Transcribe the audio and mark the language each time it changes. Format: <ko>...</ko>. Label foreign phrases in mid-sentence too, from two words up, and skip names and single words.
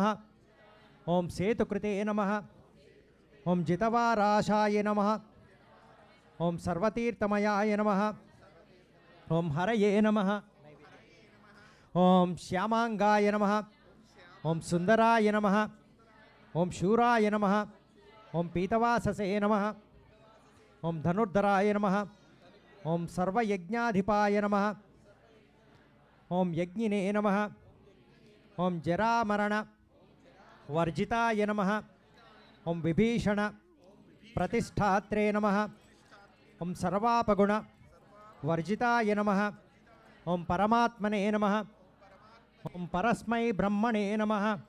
<sa>ఓం సేతుకృతే నమః. ఓం జితవారాశాయ నమః. ఓం సర్వతీర్థమయాయ నమః. ఓం హరయే నమః. ఓం శ్యామాంగాయ నమః. ఓం సుందరాయ నమః. ఓం శూరాయ నమః. ओम पीतवाससे नमः, ओम धनुर्धराय नमः, ओम सर्वयज्ञाधिपाय नमः, ओम यज्ञिने नमः, ओम जरामरण वर्जिताय नमः, ओम विभीषण प्रतिष्ठात्रे नमः, ओम सर्वापगुण वर्जिताय नमः, ओम परमात्मने नमः, ओम परस्मै ब्रह्मणे नमः,</sa>